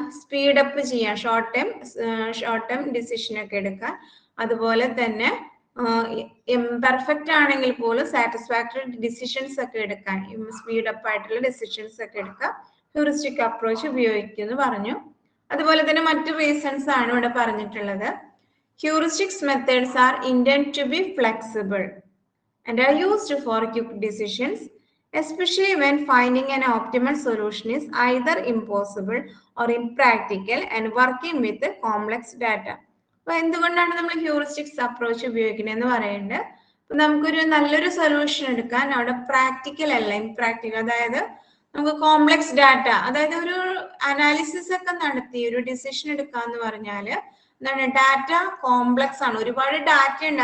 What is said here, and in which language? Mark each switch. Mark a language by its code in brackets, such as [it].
[ml] Speed up ചെയ്യാൻ, short term decision ഒക്കെ എടുക്കാൻ, അതുപോലെ തന്നെ ഇംപെർഫെക്റ്റ് ആണെങ്കിൽ പോലും സാറ്റിസ്ഫാക്ടറി ഡിസിഷൻസ് ഒക്കെ എടുക്കാൻ, സ്പീഡ് അപ്പ് ആയിട്ടുള്ള ഡിസിഷൻസ് ഒക്കെ എടുക്കാൻ ഹ്യൂറിസ്റ്റിക് അപ്രോച്ച് ഉപയോഗിക്കുമെന്ന് പറഞ്ഞു. അതുപോലെ തന്നെ മറ്റു റീസൺസ് ആണ് ഇവിടെ പറഞ്ഞിട്ടുള്ളത്. [en] Heuristics methods are intend to be flexible and are used for quick decisions, especially when finding an optimal solution is either impossible or impractical and working with complex data. [ml] അപ്പോൾ എന്തുകൊണ്ടാണ് നമ്മൾ ഹ്യൂറിസ്റ്റിക്സ് അപ്രോച്ച് ഉപയോഗിക്കുന്നത് എന്ന് പറയുന്നത്? നമുക്കൊരു നല്ലൊരു solution എടുക്കാൻ അവിടെ പ്രാക്ടിക്കൽ അല്ല, ഇംപ്രാക്ടിക്കൽ. അതായത് നമുക്ക് കോംപ്ലക്സ് ഡാറ്റ, അതായത് ഒരു അനാലിസിസ് ഒക്കെ നടത്തി ഒരു ഡിസിഷൻ എടുക്കാന്ന് പറഞ്ഞാല് എന്താണ്, ഡാറ്റ കോംപ്ലക്സ് ആണ്, ഒരുപാട് ഡാറ്റ ഉണ്ട്.